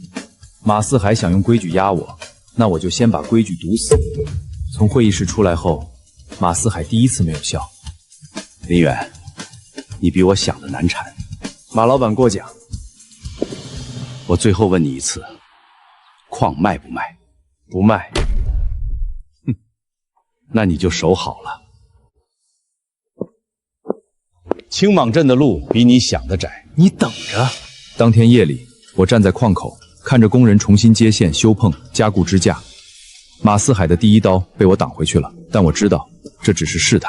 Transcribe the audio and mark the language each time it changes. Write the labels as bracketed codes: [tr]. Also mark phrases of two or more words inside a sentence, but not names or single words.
[zh] 馬四海想用規矩壓我，那我就先把規矩堵死。從會議室出來後，馬四海第一次沒有笑。林遠，你比我想的難纏。馬老板過獎。我最後問你一次，礦賣不賣？不賣。哼，那你就守好了。青蟒鎮的路比你想的窄，你等着。當天夜裡，我站在礦口，看着工人重新接線、修碰、加固支架。馬四海的第一刀被我擋回去了，但我知道這只是試探。